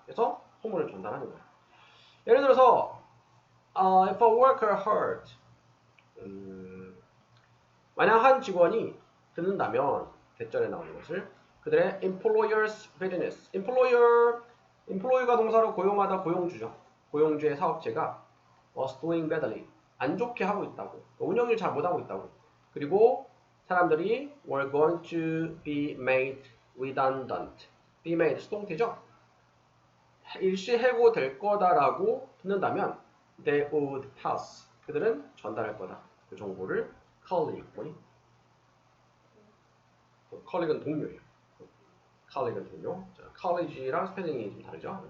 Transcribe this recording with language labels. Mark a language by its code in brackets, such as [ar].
[ko] 그래서 소문을 전달하는 거야. 예를 들어서 [en] if a worker heard [ko] 만약 한 직원이 듣는다면 대절에 나오는 것을 그들의 employer's business. employer가 동사로 고용하다 고용주죠. 고용주의 사업체가 [en] was doing badly. [ko] 안 좋게 하고 있다고. 운영을 잘 못하고 있다고. 그리고 사람들이 [en] were going to be made redundant. be made 수동태죠. [ko] 일시 해고될 거다라고 듣는다면 [en] they would pass. [ko] 그들은 전달할 거다. 그 정보를 colleague. 뭐니? colleague는 동료예요. colleague는 동료. 자, college랑 스펠링이 좀 다르죠.